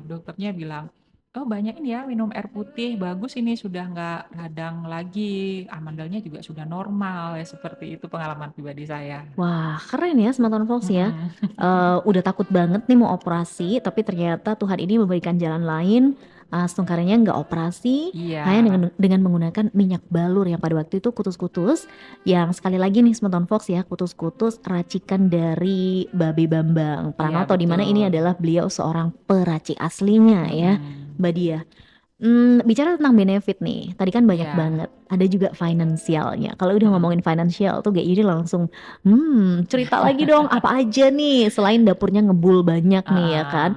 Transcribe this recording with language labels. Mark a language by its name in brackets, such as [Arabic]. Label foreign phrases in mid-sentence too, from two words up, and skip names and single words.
[Indonesian] Dokternya bilang, "Oh banyakin ya minum air putih, bagus ini sudah nggak radang lagi, amandelnya juga sudah normal," ya seperti itu pengalaman pribadi saya. Wah, keren ya Smart Fox ya. Mhm. Udah takut banget nih mau operasi, tapi ternyata Tuhan ini memberikan jalan lain, setengkaranya nggak operasi, Iya, hanya dengan menggunakan minyak balur yang pada waktu itu kutus-kutus, yang sekali lagi nih Smart Fox ya, kutus-kutus racikan dari Babe Bambang iya Pranoto, di mana ini betul. adalah beliau seorang peracik aslinya ya, Mhm. Mbak Dia. Bicara tentang benefit nih, tadi kan banyak Iya. banget, ada juga finansialnya. Kalau udah Mhm. ngomongin financial tuh GI ini langsung, cerita lagi dong apa aja nih selain dapurnya ngebul banyak nih ya kan,